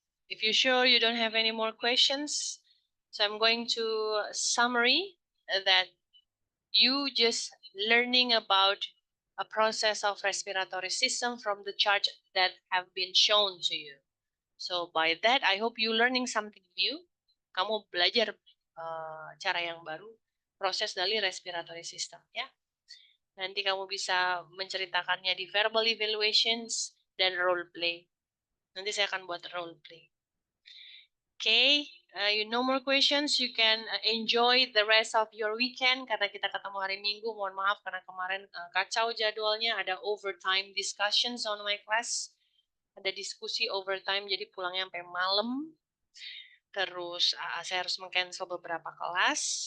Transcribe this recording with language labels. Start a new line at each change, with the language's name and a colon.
English: If you sure you don't have any more questions, so I'm going to summary that you just learning about a process of respiratory system from the chart that have been shown to you. So by that, I hope you learning something new.
Indonesian: Kamu belajar cara yang baru, proses dari respiratory system ya. Nanti kamu bisa menceritakannya di verbal evaluations dan role play. Nanti saya akan buat role play.
English: Okay, you no more questions. You can enjoy the rest of your weekend
Indonesian: karena kita ketemu hari Minggu. Mohon maaf karena kemarin kacau jadwalnya. Ada
English: overtime discussions on my class.
Indonesian: Ada diskusi overtime, jadi pulangnya sampai malam. Terus saya harus meng-cancel beberapa kelas.